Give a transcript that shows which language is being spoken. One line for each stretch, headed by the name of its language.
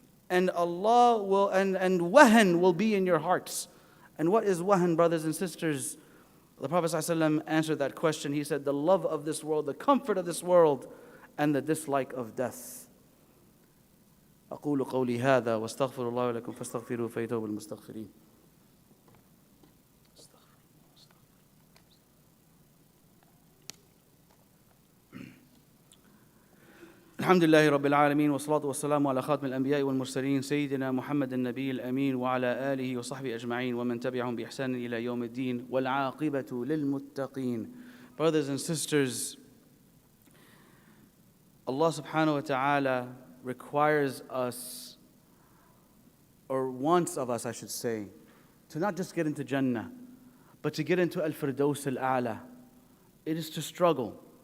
English: And Allah will and wahan will be in your hearts. And what is wahan, brothers and sisters? The Prophet ﷺ answered that question. He said, the love of this world, the comfort of this world, and the dislike of death.
Arabic: أقول قولي هذا واستغفر الله لكم فاستغفروه فيتوب المستغفرين. الحمد لله رب العالمين والصلاة والسلام على خاتم الأنبياء والمرسلين سيدنا محمد النبي الأمين وعلى آله وصحبه أجمعين ومن تبعهم بإحسان إلى يوم الدين والعاقبة للمتقين.
English: Brothers and sisters, Allah subhanahu wa ta'ala requires us, or wants of us, I should say, to not just get into Jannah, but to get into Al-Firdaus Al-A'la. It is to struggle.